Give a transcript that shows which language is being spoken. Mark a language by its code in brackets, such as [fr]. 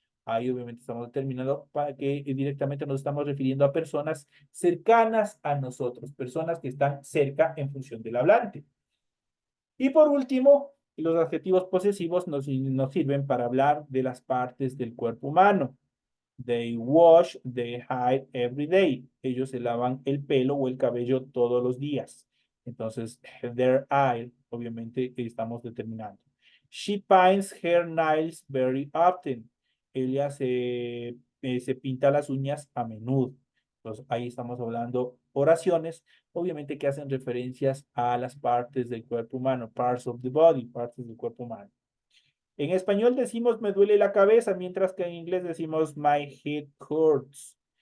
[es] Ahí obviamente estamos determinando para que directamente nos estamos refiriendo a personas cercanas a nosotros, personas que están cerca en función del hablante. Y por último, los adjetivos posesivos nos sirven para hablar de las partes del cuerpo humano. [en] They wash their hair every day. [es] Ellos se lavan el pelo o el cabello todos los días. Entonces, [en] their eye, [es] obviamente, estamos determinando. [en] She paints her nails very often. [es] Ella se pinta las uñas a menudo. Entonces, ahí estamos hablando oraciones, obviamente que hacen referencias a las partes del cuerpo humano, [en] parts of the body, [es] partes del cuerpo humano. En español decimos me duele la cabeza, mientras que en inglés decimos [en] my head hurts.